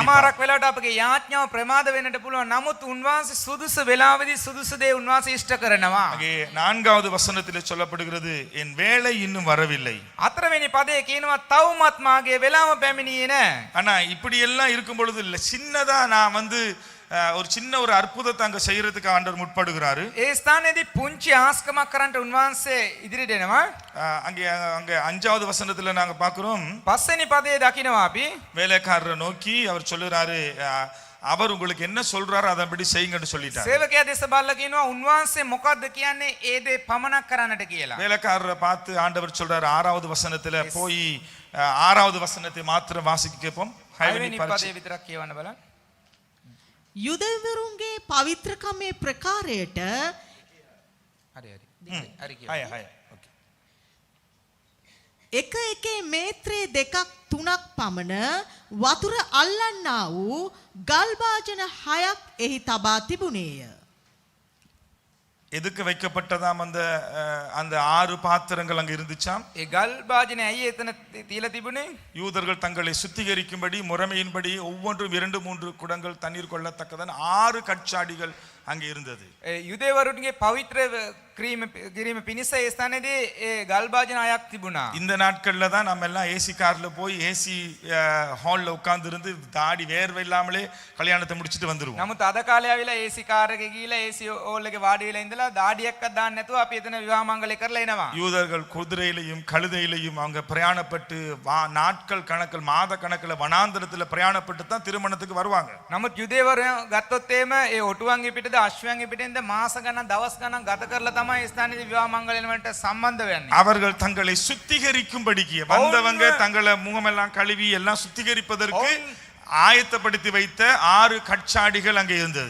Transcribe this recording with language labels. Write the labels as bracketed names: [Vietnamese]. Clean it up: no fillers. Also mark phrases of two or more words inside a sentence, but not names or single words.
[Sinhala] සමහරක් වෙලාවට අපගේ යාඥාව ප්‍රමාද වෙන්නට පුළුවන්. නමුත් උන්වහන්සේ සුදුසු වෙලාවෙදී සුදුසු දේ උන්වහන්සේ ඉෂ්ට කරනවා. [Tamil] அங்கே 4வது வசனத்திலே சொல்லப்படுகிறது, என் வேலை இன்னும் வரவில்லை. [Sinhala] 4වෙනි පදයේ කියනවා තවමත් මාගේ වෙලාව පැමිණියේ නැහැ. [Tamil] ஆனா இப்படி எல்லாம் இருக்கும் பொழுது இல்ல, சின்னதா நான் ஒரு சின்ன ஒரு அற்புதத்தை அங்க செய்யறதுக்கு ஆண்டவர் முற்படுகிறாரு. [Sinhala] ඒ ස්ථානයේදී පුංචි ආස්කමක් කරන්නට උන්වහන්සේ ඉදිරියට එනවා. [Tamil] அங்கே அங்க 5வது வசனத்துல நாங்க பார்க்கிறோம், [Sinhala] 5 වෙනි පදයේ දකිනවා අපි [Tamil] வேலைக்காரரை நோக்கி அவர் சொல்லுறாரு, அவர் உங்களுக்கு என்ன சொல்றாரோ அதன்படி செய்யுங்கன்னு சொல்லிட்டாரு. [Sinhala] සේවකයා දෙස බලලා කියනවා උන්වහන්සේ මොකද්ද කියන්නේ ඒ දේ පමණක් කරන්නට කියලා. [Tamil] வேலைக்காரரை பார்த்து ஆண்டவர் சொல்றாரு 6வது வசனத்துல போய் 6வது வசனத்தை மாத்திரம் வாசிக்க கேட்போம். [Sinhala] 6 වෙනි පදයේ විතරක් කියවන්න බලන්න. යුදෙවරුන්ගේ පවිත්‍රකමේ ප්‍රකාරයට හරි හරි. හරි කියන්න. [English] Hi hi okay. [Sinhala] එක එකේ මේත්‍රේ 2ක් 3ක් පමණ වතුර අල්ලන්නා වූ ගල් භාජන 6ක් එහි තබා තිබුණේය. [Tamil] எதுக்கு வைக்கப்பட்டதாம் அந்த அந்த 6 பாத்திரங்கள் அங்க இருந்துச்சாம்? [Sinhala] ඒ ගල් භාජනේ ඇයි එතන තියලා තිබුණේ? [Tamil] யூதர்கள் தங்களை சுத்திகரிக்கும்படி முறைமையின்படி ஒவ்வொன்றும் 2-3 குடங்கள் தண்ணீர் கொள்ளத்தக்கதான 6 கற்சாடிகள் அங்கே இருந்தது. [Sinhala] යුදෙවරුන්ගේ පවිත්‍ර කිරීම පිණිස ඒ ස්ථානයේදී ඒ ගල් භාජන 6ක් තිබුණා. [Tamil] இந்த நாட்கள்ல தான் நம்ம எல்லாம் ஏசி கார்ல போய் ஏசி ஹால்ல உட்கார்ந்து இருந்து தாடி வேர்வை இல்லாமலே கல்யாணத்தை முடிச்சிட்டு வந்துருவோம். [Sinhala] නමුත් අද කාලේ ආවිලා AC කාර් එකේ ගිහිලා AC හෝල් එකේ වාඩි වෙලා ඉඳලා දාඩියක්වත් දාන්න නැතුව අපි එතන විවාහ මංගලය කරලා එනවා. [Tamil] யூதர்கள் குதிரையிலையும் கழுதையிலையும் அவங்க பிரயாணப்பட்டு நாட்கள் கணக்கில் மாத கணக்கில் வனாந்தரத்துல பிரயாணப்பட்டு தான் திருமணத்துக்கு வருவாங்க. [Sinhala] නමුත් යුදෙවරු ගත්තොත් එහෙම ඒ ඔටුවන්ගේ පිටද අශ්වයන්ගේ පිටින්ද මාස ගණන් දවස් ගණන් ගත කරලා තමයි ඒ ස්ථානයේ විවාහ මංගලයන් වලට සම්බන්ධ වෙන්නේ. [Tamil] அவர்கள் தங்களை சுத்திகரிக்கும்படிக்கு வந்தவங்க தங்களை முகமெல்லாம் கழுவி எல்லாம் சுத்திகரிப்பதற்கு ஆயத்தப்படுத்தி வைத்த 6 கற்சாடிகள் அங்கே இருந்தது.